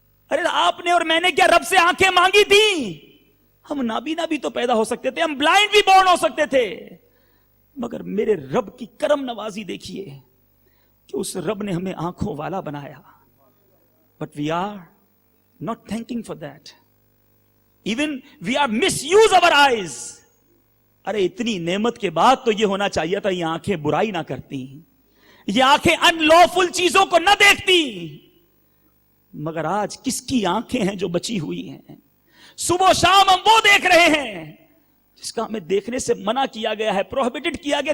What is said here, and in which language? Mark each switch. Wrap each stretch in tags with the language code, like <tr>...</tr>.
<hi>अरे आपने और मैंने क्या रब से आंखें मांगी थी? हम नाबीना भी तो पैदा हो सकते थे, हम ब्लाइंड भी बॉर्न हो सकते थे, मगर मेरे रब की करम नवाजी देखिए कि उस रब ने हमें आंखों वाला बनाया।</hi> <en>But we are not thanking for that. Even we are misuse our eyes.</en> <hi>अरे इतनी नेमत के बाद तो ये होना चाहिए था, ये आंखें बुराई ना करती, ये आंखें अनलॉफुल चीजों को ना देखती, मगर आज किसकी आंखें हैं जो बची हुई हैं? सुबह शाम हम वो देख रहे हैं जिसका हमें देखने से मना किया गया है, प्रोहिबिटेड किया गया।</hi>